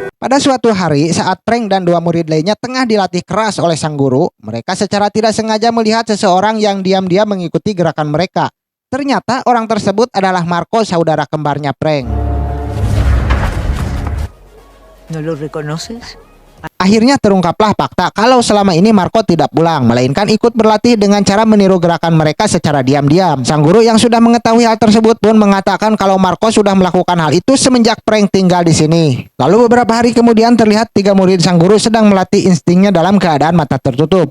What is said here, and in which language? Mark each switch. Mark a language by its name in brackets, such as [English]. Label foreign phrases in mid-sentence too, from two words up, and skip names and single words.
[Indonesian] Pada suatu hari saat Prank dan dua murid lainnya tengah dilatih keras oleh sang guru, mereka secara tidak sengaja melihat seseorang yang diam-diam mengikuti gerakan mereka. Ternyata orang tersebut adalah Marco, saudara kembarnya Prank. [Spanish] ¿No lo reconoces? [Indonesian] Akhirnya terungkaplah fakta kalau selama ini Marco tidak pulang, melainkan ikut berlatih dengan cara meniru gerakan mereka secara diam-diam. Sang guru yang sudah mengetahui hal tersebut pun mengatakan kalau Marco sudah melakukan hal itu semenjak Prank tinggal di sini. Lalu beberapa hari kemudian terlihat tiga murid sang guru sedang melatih instingnya dalam keadaan mata tertutup.